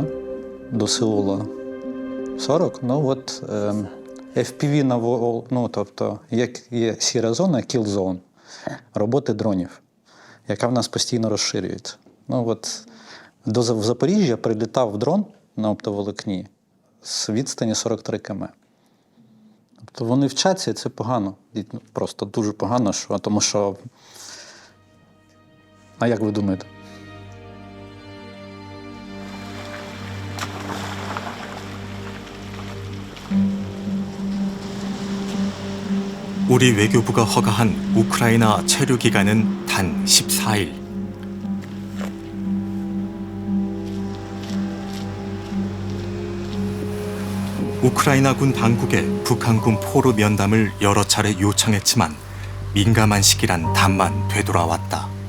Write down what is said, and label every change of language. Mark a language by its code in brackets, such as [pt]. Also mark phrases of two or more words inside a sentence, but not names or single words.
[uk] До Сеула. 40? Ну от FPV на ну, тобто, як є сіра зона, [en] kill zone, [uk] роботи дронів, яка в нас постійно розширюється. Ну от в Запоріжжя прилітав дрон на оптоволокні з відстані 43 км. Тобто вони вчаться, і це погано. І просто дуже погано, тому що... А як ви думаєте? [ko] 우리 외교부가 허가한 우크라이나 체류 기간은 단 14일. 우크라이나군 당국에 북한군 포로 면담을 여러 차례 요청했지만 민감한 시기란 답만 되돌아왔다.